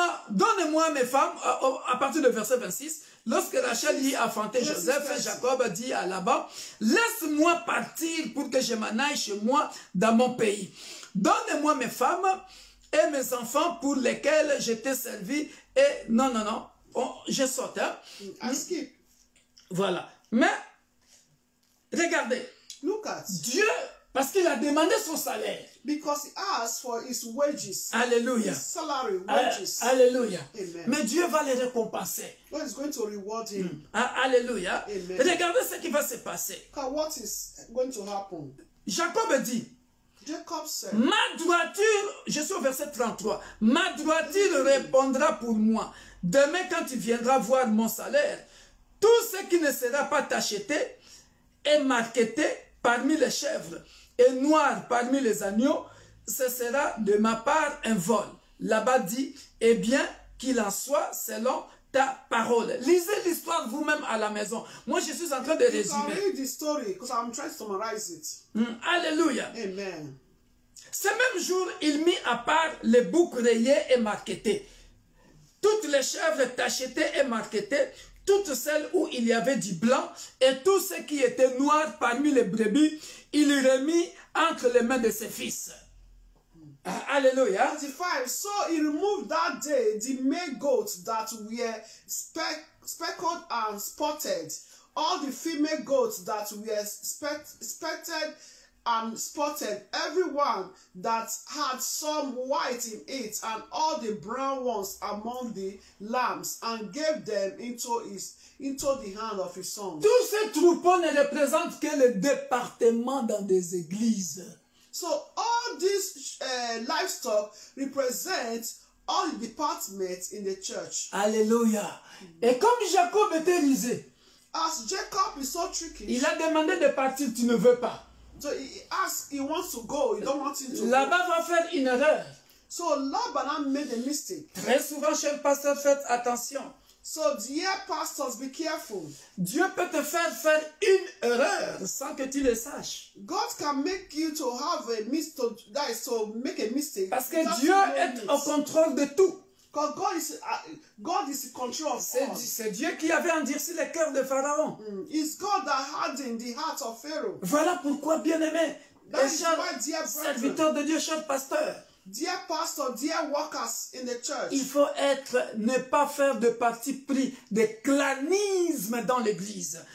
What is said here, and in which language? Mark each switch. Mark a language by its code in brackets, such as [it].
[fr] Donnez-moi mes femmes, à partir du verset 26, lorsque Rachel y a enfanté Joseph, Jacob dit à Laban, laisse-moi partir pour que je m'en aille chez moi dans mon pays. Donnez-moi mes femmes et mes enfants pour lesquels je t'ai servi. Et non, je saute. Hein? [en] Skip. [fr] Voilà. Mais, regardez, [en] Look at. [fr] Dieu Parce qu'il a demandé son salaire. [en] Because he asked for his wages. [fr] Alléluia. [en] His salary, wages. [fr] Alléluia. Amen. Mais Dieu va les récompenser. [en] God is going to reward him. [fr] Alléluia. Amen. Regardez ce qui va se passer. [en] What is going to happen? [fr] Jacob dit, [en] Jacob said, [fr] ma droiture, je suis au verset 33, ma droiture répondra pour moi. Demain, quand tu viendras voir mon salaire, tout ce qui ne sera pas tacheté et marqueté parmi les chèvres et noir parmi les agneaux, ce sera de ma part un vol. Là-bas dit, eh bien, qu'il en soit selon ta parole. Lisez l'histoire vous-même à la maison. Moi, je suis en train de résumer. [en] You can read the story because I'm trying to summarize it. [fr] Alléluia. Amen. Ce même jour, il mit à part les boucs rayés et marquetés, toutes les chèvres tachetées et marquetées, toutes celles où il y avait du blanc, et tout ce qui était noir parmi les brebis, il les remit entre les mains de ses fils. Alléluia. 35. [en] So he removed that day the male goats that were speckled and spotted, all the female goats that were speckled and spotted, everyone that had some white in it, and all the brown ones among the lambs, and gave them into the hand of his son. [fr] Tous ces troupeaux ne représentent que le département dans des églises. [en] So all these livestock represent all the departments in the church. [fr] Alléluia. Et comme Jacob était rusé, [en] As Jacob is so tricky, [fr] il a demandé de partir, tu ne veux pas. [en] so he wants to go. You don't want him to go. [fr] Là-bas va faire une erreur. [en] So Laban made a mistake. [fr] Très souvent, cher pasteur, faites attention. [en] So dear pastors, be careful. [fr] Dieu peut te faire une erreur sans que tu le saches. [en] God can make you to have a mistake, that is to make a mistake. [fr] Parce que Dieu est au contrôle de tout. [en] Because God is in control of all. [fr] C'est Dieu qui avait endurci le cœur de Pharaon. [en] It's God that hardened the heart of Pharaoh. [fr] Voilà pourquoi, bien-aimés, [en] That is [fr] chers [en] why, dear [fr] serviteurs de Dieu, chers pasteurs, [en] dear pastor, dear workers in the church, [fr] il faut ne pas faire de parti pris, de clanisme dans l'église.